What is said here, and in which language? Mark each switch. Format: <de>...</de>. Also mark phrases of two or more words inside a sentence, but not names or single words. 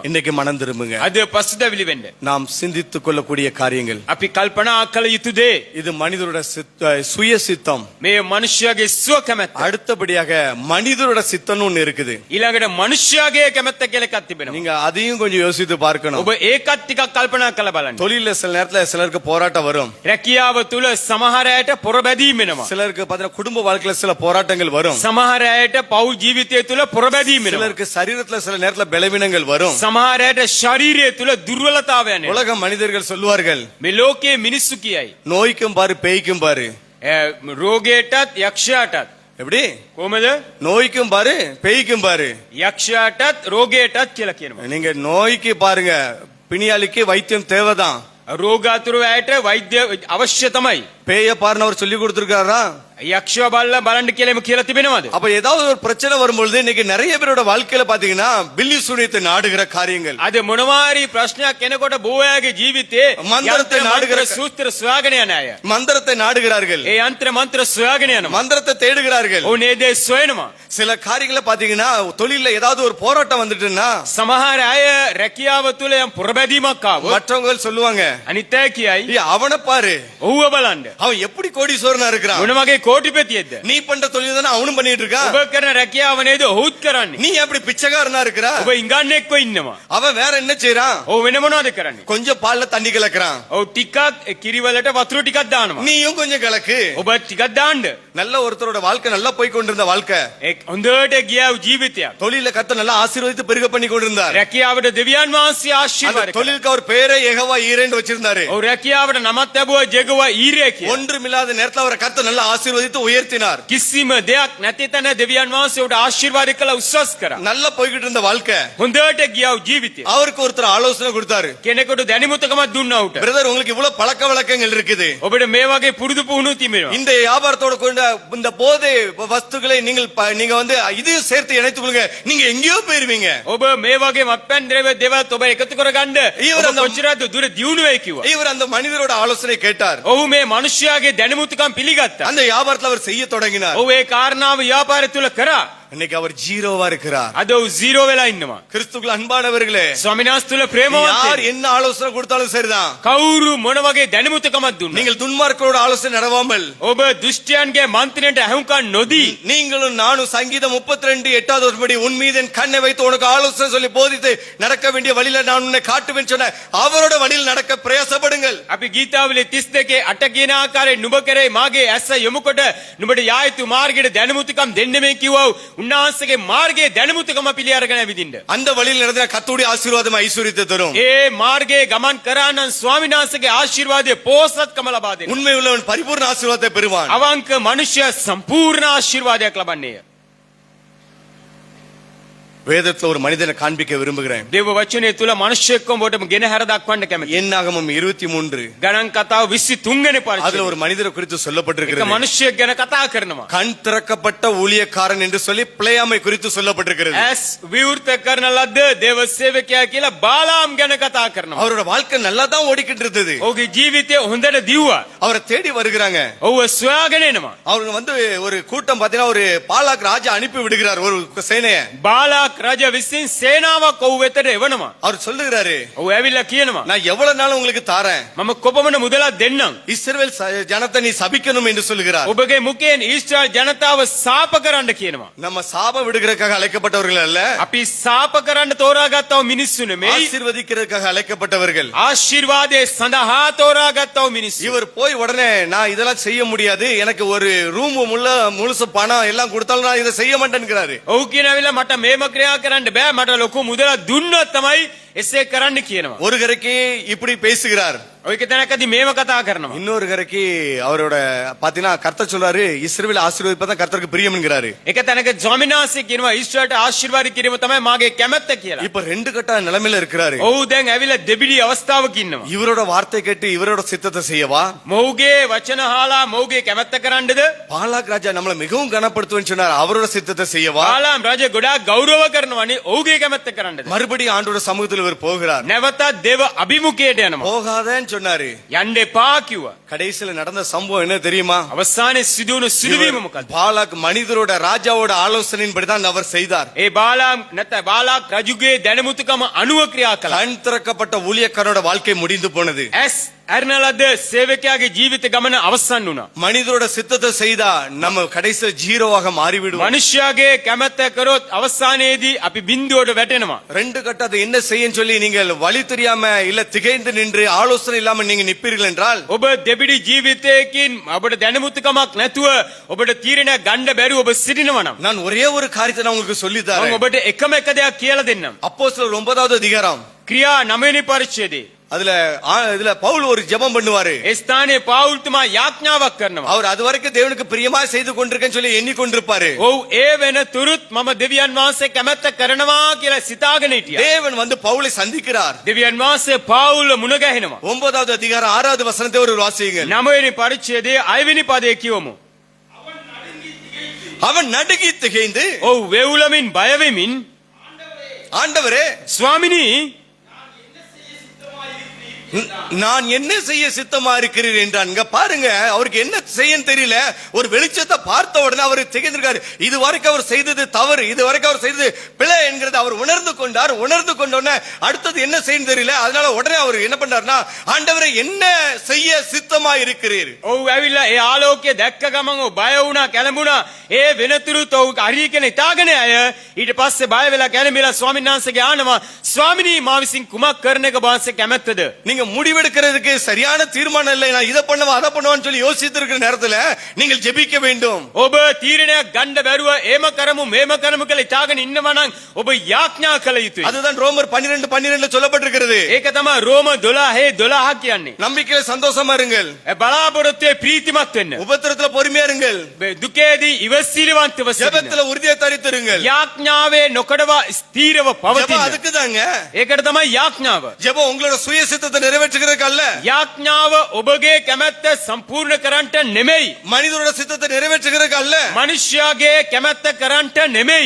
<ta>இன்னைக்கு மனம் திரும்புங்க.</ta> <si>අද පසුතැවිලි වෙන්න.</si> <ta>நாம் சிந்தித்துக் கொள்ளக்கூடிய காரியங்கள்</ta> <si>අපි කල්පනා කළ යුතු දේ</si> <ta>இது மனிதரோட சுய சித்தம்.</ta> <si>මේ මනුෂ්‍යයාගේ සුව කැමැත්ත.</si> <ta>அடுத்தபடியாக மனிதரோட சித்தம்னு ஒண்ணு இருக்குது.</ta> <si>ඊළඟට මනුෂ්‍යයාගේ කැමැත්ත කියලා එකක් තිබෙනවා.</si> <ta>நீங்க அதையும் கொஞ்சம் யோசித்து பார்க்கணும்.</ta> <si>ඔබ ඒකත් ටිකක් කල්පනා කරලා බලන්න.</si> <ta>தொழில சில நேரத்துல சிலருக்கு போராட்டம் வரும்.</ta> <si>රැකියාව තුල සමහර අයට පොරබැදීම් වෙනවා.</si> <ta>சிலருக்கு பாத்தீங்கன்னா குடும்ப வாழ்க்கையில சில போராட்டங்கள் வரும்.</ta> <si>සමහර අයට පෞල් ජීවිතය තුල පොරබැදීම් වෙනවා.</si> <ta>சிலருக்கு சரீரத்துல சில நேரத்துல பலவீனங்கள் வரும்.</ta> <si>සමහර අයට ශරීරය තුල දුර්වලතාවයන් එනවා.</si> <ta>உலக மனிதர்கள் சொல்லுவார்கள்,</ta> <si>මේ ලෝකයේ මිනිස්සු කියයි</si> <ta>நோய்க்கும் பாரு பேய்க்கும் பாரு.</ta> <si>රෝගයටත් යක්ෂයාටත්</si> <ta>எப்படி?</ta> <si>කොහමද?</si> <ta>நோய்க்கும் பாரு பேய்க்கும் பாரு.</ta> <si>යක්ෂයාටත් රෝගයටත් කියලා කියනවා.</si> <ta>நீங்க நோய்க்கு பாருங்க, பிணியாளிக்கு வைத்தியம் தேவைதான்.</ta> <si>රෝගාතුරු අයට වෛද්‍ය අවශ්‍ය තමයි.</si> <ta>பேய பாருன்னு அவர் சொல்லி கொடுத்திருக்காரா?</ta> <si>යක්ෂව බලලා බලන්න කියලා කියලා තිබෙනවද?</si> <ta>அப்ப ஏதாவது ஒரு பிரச்சனை வரும்பொழுது இன்னைக்கு நிறைய பேரோட வாழ்க்கையில பாத்தீங்கன்னா பில்லி சூனியத்தை நாடுகிற காரியங்கள்,</ta> <si>අද මොනවාරි ප්‍රශ්නයක් එනකොට බොහෝයාගේ ජීවිතේ</si> <ta>මන්ත්‍රத்தை நாடுகிற</ta> <si>සූත්‍ර සොයාගෙන යන අය.</si> <ta>மந்திரத்தை நாடுகிறார்கள்,</ta> <si>ඒ යంత్ర මන්ත්‍ර සොයාගෙන යනවා.</si> <ta>மந்திரத்தை தேடுகிறார்கள்.</ta> <si>ඔව් නේ දේ සොයනවා.</si> <ta>சில காரியங்களை பாத்தீங்கன்னா தொழில ஏதாவது ஒரு போராட்டம் வந்துட்டுன்னா</ta> <si>සමහර අය රැකියාව තුල යම් පොරබැදීමක් ආවොත්</si> <ta>மற்றவங்க சொல்லுவாங்க,</ta> <si>අනිත් අය කියයි</si> <ta>"ஏய், அவனை பாரு,</ta> <si>ඔව්ව බලන්න.</si> <ta>அவன் எப்படி கோடீஸ்வரனா இருக்கிறான்.</ta> <si>මොන වගේ කෝටිපතියෙක්ද?</si> <ta>நீ பண்ற தொழில் தானே அவனும் பண்ணிட்டு இருக்கான்.</ta> <si>ඔබ කරන රැකියාව නේද ඔහුත් කරන්නේ.</si> <ta>நீ எப்படி பிச்சைக்காரனா இருக்கிறா.</ta> <si>ඔබ ඉංගන්නේක්ව ඉන්නවා.</si> <ta>அவன் வேற என்ன செய்றான்?</ta> <si>ඔව් වෙන මොනවද කරන්නේ?</si> <ta>கொஞ்சம் பால்ல தண்ணி கலக்குறான்.</ta> <si>ඔව් ටිකක් කිරිවලට වතුර ටිකක් දානවා.</si> <ta>நீயும் கொஞ்சம் கலக்கு.</ta> <si>ඔබ ටිකක් දාන්න.</si> <ta>நல்ல ஒருத்தரோட வாழ்க்கை நல்லா போய் கொண்டிருந்த வாழ்க்கை,</ta> <si>ඒ හොඳට ගියා ජීවිතයක්.</si> <ta>தொழில கத்த நல்லா ஆசீர்வதித்து பெருக பண்ணி கொண்டிருந்தார்.</ta> <si>රැකියාවට දෙවියන් වහන්සේ</si> <ta>அந்த</ta> <si>ආශිර්වාද කළා.</si> <ta>தொழிலுக்கு அவர் பேரே யெகோவா ஈரேன்னு வச்சிருந்தாரு.</ta> <si>ඔව් රැකියාවට නමත් ලැබුවා ජෙගවා ඊරේ කියලා.</si> <ta>ஒன்றுமில்லாத நேரத்துல அவரை கத்த நல்லா ஆசீர்வதித்து உயர்த்தினார்.</ta> <si>කිසිම දෙයක් නැති තැන දෙවියන් වහන්සේ උට ආශිර්වාද කළා, උස්සස් කරා.</si> <ta>நல்லா போய்கிட்டு இருந்த வாழ்க்கை,</ta> <si>හොඳට ගියා ජීවිතය.</si> <ta>அவருக்கு ஒருத்தர் ஆலோசனை கொடுத்தாரு.</ta> <si>කෙනෙකුට දැනුමතකමක් දුන්නා උට.</si> <ta>பிரதர், உங்களுக்கு இவ்வளவு பழக்க வழக்கங்கள் இருக்குது.</ta> <si>ඔබට මේ වගේ පුරුදු පුහුණු තිබෙනවා.</si> <ta>இந்த வியாபாரத்தோட கொண்ட இந்த போதை வஸ்துக்களை நீங்க வந்து இதையும் சேர்த்து இணைத்துக் கொள்ளுங்க, நீங்க எங்கேயோ போயிருவீங்க.</ta> <si>ඔබ මේ වගේ මත්පැන් ද්‍රව්‍ය දේවල් ඔබ එකතු කරගන්න</si> <ta>ඊවර</ta> <si>ඔබ කොච්චරද දුර දියුණු වෙයි කිව්වා.</si> <ta>இவர் அந்த மனிதரோட ஆலோசனை கேட்டார்.</ta> <si>ඔහු මේ මිනිස්යාගේ දැනුමුතුකම් පිළිගත්තා.</si> <ta>அந்த வியாபாரத்துல அவர் செய்ய தொடங்கினார்.</ta> <si>ඔහු ඒ කාරණාව ව්‍යාපාරය තුල කරා.</si> <ta>இன்னைக்கு அவர் ஜீரோவா இருக்கிறார்.</ta> <si>අද ඔහු zero වෙලා ඉන්නවා.</si> <ta>கிறிஸ்துக்குள் அன்பானவர்களே,</ta> <si>ස්වාමීන් වහන්සේ තුල ප්‍රේමවත්</si> <ta>யார் என்ன ஆலோசனை கொடுத்தாலும் சரிதான்.</ta> <si>කවුරු මොන වගේ දැනුමුතුකමක් දුන්නා.</si> <ta>நீங்கள் துன்மார்க்கரோட ஆலோசனை நடவாமல்,</ta> <si>ඔබ දුෂ්ටයන්ගේ මන්ත්‍රණයට ඇහුම්කන් නොදී</si> <ta>நீங்களும் நானும் சங்கீதம் 32:8 படி உன் மீது என் கண்ணை வைத்து உனக்கு ஆலோசனை சொல்லி போதித்து நடக்க வேண்டிய வழியில நான் உன்னை காட்டுவேன் சொன்ன அவரோட வழியில் நடக்க பிரயாசப்படுங்கள்.</ta> <si>අපි ගීතාවලිය 32 8 කියන ආකාරයෙන් නුඹ කරේ මාගේ ඇස යොමුකොට නුඹට යා යුතු මාර්ගයට දැනුමුතුකම් දෙන්න මේ කිව්වා. උන්වහන්සේගේ මාර්ගයේ දැනුමුතුකම පිළි අරගෙන ඇවිදින්න.</si> <ta>அந்த வழியில் நடந்த கர்த்தருடைய ஆசீர்வாதம் ஐஸ்வரியத்தை தரும்.</ta> <si>ඒ මාර්ගයේ ගමන් කරා නම් ස්වාමීන් වහන්සේගේ ආශිර්වාදයේ පෝසත්කම ලබා දෙනවා.</si> <ta>உண்மை உள்ளவன் பரிபூர்ண ஆசீர்வாதத்தை பெறுவான்.</ta> <si>අවංක මනුෂ්‍ය සම්පූර්ණ ආශිර්වාදයක් ලබන්නේය.</si> <ta>வேதத்துல ஒரு மனிதனை காண்பிக்க விரும்புகிறேன்.</ta> <si>දේව වචනේ තුල මනුෂ්‍යයෙක්ව ඔබට ගෙන හැර දක්වන්න කැමතියි.</si> <ta>என்னாகமம் 23</ta> <si>ගණන් කතාව 23 වෙනි</si> <ta>அதுல</ta> <si>පරිච්ඡේදය.</si> <ta>ஒரு மனிதரை குறித்து</ta> <si>එක</si> <ta>சொல்லப்பட்டிருக்கிறது.</ta> <si>මනුෂ්‍යයෙක් ගැන කතා කරනවා.</si> <ta>கண் திறக்கப்பட்ட ஊழியக்காரன் என்று சொல்லி பிளேயாமை குறித்து சொல்லப்பட்டிருக்கிறது.</ta> <si>ඇස් විවෘත කරන ලද්ද දේව සේවකයා කියලා බාලාම් ගැන කතා කරනවා.</si> <ta>அவரோட வாழ்க்கை நல்லா தான் ஓடிக்கிட்டு இருந்தது.</ta> <si>ඔහුගේ ජීවිතය හොඳට දිව්වා.</si> <ta>அவரை தேடி வருகிறாங்க.</ta> <si>ඔහුව සොයාගෙන එනවා.</si> <ta>அவங்க வந்து ஒரு கூட்டம் பாத்தீங்கன்னா ஒரு பாலாக் ராஜா அனுப்பி விடுகிறார் ஒரு சேனைய.</ta> <si>බාලාක් රජ විසින් සේනාවක් ඔහු වෙතට එවනවා.</si> <ta>அவர் சொல்லுகிறாரு,</ta> <si>ඔහු ඇවිල්ලා කියනවා</si> <ta>நான் எவ்வளவு நாள் உங்களுக்கு தாரேன்,</ta> <si>මම කොපමණ මුදලක් දෙන්නම්.</si> <ta>இஸ்ரவேல் ஜனத்தை நீ சபிக்கணும் என்று சொல்லுகிறார்.</ta> <si>ඔබගේ මුඛයෙන් ඊශ්‍රායල් ජනතාව සාප කරන්න කියනවා.</si> <ta>நம்ம சாபம் விடுகிறதுக்காக அழைக்கப்பட்டவர்கள் அல்ல,</ta> <si>අපි සාප කරන්න තෝරාගත්තව මිනිස්සු නෙමෙයි.</si> <ta>ஆசீர்வதிக்கிறதுக்காக அழைக்கப்பட்டவர்கள்.</ta> <si>ආශිර්වාදයේ සඳහා තෝරාගත්තව මිනිස්සු.</si> <ta>இவர் போய் உடனே நான் இதெல்லாம் செய்ய முடியாது, எனக்கு ஒரு ரூம் முழுசு பணம் எல்லாம் கொடுத்தாலும் நான் இதை செய்ய மாட்டேன்கிறாரு.</ta> <si>ඔහු කියනවිලා මට මේම ක්‍රියා කරන්න බෑ, මට ලොකු මුදලක් දුන්නොත් තමයි එසේ කරන්න කියනවා.</si> <ta>ஒரு கரைக்கு இப்படி பேசுகிறார்,</ta> <si>ඔයක තැනකදී මේව කතා කරනවා.</si> <ta>இன்னொரு கரைக்கு அவரோட பாத்தீங்கன்னா கர்த்தர் சொல்றாரு இஸ்ரவேல் ஆசீர்வதிப்பதான் கர்த்தருக்கு பிரியம்ங்கிறாரு.</ta> <si>එක තැනක ස්වාමීන් වහන්සේ කියනවා ඊශ්වරයට ආශිර්වාද කිරීම තමයි මාගේ කැමැත්ත කියලා.</si> <ta>இப்ப ரெண்டு கட்ட நிலைமையில இருக்கிறாரு.</ta> <si>ඔහු දැන් ඇවිල්ලා දෙබිඩි අවස්ථාවක ඉන්නවා.</si> <ta>இவரோட வார்த்தை கேட்டு இவரோட சித்தத்தை செய்யவா,</ta> <si>මොහුගේ වචන අහලා මොහුගේ කැමැත්ත කරන්නද,</si> <ta>பாலாக் ராஜா நம்மள மிகவும் கனப்படுத்துவேன்னு சொன்னார், அவரோட சித்தத்தை செய்யவா,</ta> <si>බාලාම් රජ ගොඩාක් ගෞරව කරනවානේ ඔහුගේ කැමැත්ත කරන්නද,</si> <ta>மறுபடியும் ஆண்டோட சமூகத்தில் இவர் போகிறார்.</ta> <si>නැවතත් දේව අභිමුඛයට යනවා.</si> <ta>போகாதேன்னு சொன்னாரு.</ta> <si>යන්න එපා කිව්වා.</si> <ta>கடைசியில நடந்த சம்பவம் என்ன தெரியுமா?</ta> <si>අවසානයේ සිදුවුණු සිදුවීම මොකක්ද?</si> <ta>பாலாக் மனிதரோட ராஜாவோட ஆலோசனையின்படிதான் அவர் செய்தார்.</ta> <si>ඒ බාලාක් රජුගේ දැනුමුතුකම අනුව ක්‍රියා කළා.</si> <ta>கண் திறக்கப்பட்ட ஊழியக்காரனோட வாழ்க்கை முடிந்து போனது.</ta> <si>ඇස් අරන ලද සේවකයාගේ ජීවිත ගමන අවසන් වුණා.</si> <ta>மனிதரோட சித்தத்தை செய்தா நம்ம கடைசியில ஜீரோவாக மாறிவிடுவோம்.</ta> <si>මනුෂ්‍යයාගේ කැමැත්ත කරොත් අවසානයේදී අපි බිඳුවට වැටෙනවා.</si> <ta>ரெண்டு கட்ட அதை என்ன செய்யன்னு சொல்லி நீங்கள் வழி தெரியாம இல்ல திகைந்து நின்று ஆலோசனை இல்லாம நீங்க நிப்பீர்கள் என்றால்</ta> <si>ඔබ දෙබිඩි ජීවිතයකින් ඔබට දැනුමුතුකමක් නැතුව ඔබට තීරණයක් ගන්න බැරුව ඔබ සිටිනවා නම්</si> <ta>நான் ஒரே ஒரு காரியத்தை நான் உங்களுக்கு சொல்லி</ta> <si>මම</si> <ta>தரேன்.</ta> <si>ඔබට එකම එක දෙයක් කියලා දෙන්නම්.</si> <ta>அப்போஸ்தலர் 9வது அதிகாரம்</ta> <si>ක්‍රියා 9 වෙනි පරිච්ඡේදයේ</si> <ta>இதுல பவுல் ஒரு ஜெபம் பண்ணுவாரு.</ta> <si>ඒ ස්ථානයේ පාවුල්තුමා යාඥාවක් කරනවා.</si> <ta>அவர் அது வரைக்கும் தேவனுக்கு பிரியமா செய்து கொண்டிருக்கேன்னு சொல்லி எண்ணிக்கொண்டிருப்பாரு.</ta> <si>ඔව් ඒ වෙනතුරුත් මම දෙවියන් වහන්සේ කැමැත්ත කරනවා කියලා සිතාගෙන හිටියා.</si> <ta>தேவன் வந்து பவுலை சந்திக்கிறார்.</ta> <si>දෙවියන් වහන්සේ පාවුල මුණ ගැහෙනවා.</si> <ta>9வது அதிகாரம் 6வது வசனத்தை ஒரு வாசியுங்கள்.</ta> <si>9 වෙනි පරිච්ඡේදයේ 6 වෙනි පදයේ කියවමු.</si> <ta>அவன் நடுங்கி திகைந்து</ta> <si>ඔව් වෙවුලමින් බය වෙමින්</si> <ta>ஆண்டவரே</ta> <si>ස්වාමිනී</si> <ta>நான் என்ன செய்ய சித்தமா இருக்கிறீர் என்றான். இங்க பாருங்க, அவருக்கு என்ன செய்யன்னு தெரியல. ஒரு வெளிச்சத்தை பார்த்த உடனே அவர் திகைந்திருக்காரு. இது வரைக்கும் அவர் செய்தது தவறு, இது வரைக்கும் அவர் செய்தது பிழை என்கிறது அவர் உணர்ந்து கொண்டார். உணர்ந்து கொண்டோடனே அடுத்தது என்ன செய்யணும் தெரியல. அதனால உடனே அவர் என்ன பண்றாருன்னா, ஆண்டவரே என்ன செய்ய சித்தமா இருக்கிறீர்?</ta> <si>ඔව් ඇවිල්ලා ඒ ආලෝකය දැක්ක ගමන් ඔව් බය වුණා කැළඹුණා. ඒ වෙනතුරුත් ඔව් අරිය කෙනෙක් තාගෙන අය ඊට පස්සේ බය වෙලා කැළඹිලා ස්වාමීන් වහන්සේගේ ආනවා, ස්වාමිනී මා විසින් කුමක් කරන එක වහන්සේ කැමැත්තද?</si> <ta>நீங்க முடிவெடுக்கிறதுக்கு சரியான தீர்மானம் இல்லை. நான் இதை பண்ணுவா அதை பண்ணுவான்னு சொல்லி யோசித்து இருக்கிற நேரத்துல நீங்கள் ஜெபிக்க வேண்டும்.</ta> <si>ඔබ තීරණයක් ගන්න බැරුව ඒම කරමු මේම කරමු කියලා ඉතාලගෙන ඉන්නවා නම් ඔබ යාඥා කළ යුතුයි.</si> <ta>அதுதான் ரோமர் 12:12 சொல்லப்பட்டிருக்கிறது.</ta> <si>ඒක තමයි රෝම 12:12 කියන්නේ.</si> <ta>நம்பிக்கையில சந்தோஷமா இருங்கள்,</ta> <si>බලාපොරොත්තුවේ ප්‍රීතිමත් වෙන්න.</si> <ta>உபத்திரத்துல பொறுமையா இருங்கள்,</ta> <si>දුකේදී ඉවසිලිවන්තව සිටින්න.</si> <ta>ஜெபத்துல உறுதியை தரித்திருங்கள்.</ta> <si>යාඥාවේ නොකඩවා ස්ථීරව</si> <ta>ஜெபம்</ta> <si>පවතින්න.</si> <ta>அதுக்கு தாங்க.</ta> <si>ඒකට තමයි යාඥාව.</si> <ta>ஜெபம் உங்களோட சுய சித்தத்தை நிறைவேற்றுகிறதுக்கு அல்ல.</ta> <si>යාඥාව ඔබගේ කැමැත්ත සම්පූර්ණ කරන්නට නෙමෙයි.</si> <ta>மனிதனோட சித்தத்தை நிறைவேற்றுகிறதுக்கு அல்ல.</ta> <si>මනුෂ්‍යයාගේ කැමැත්ත කරන්නට නෙමෙයි.</si>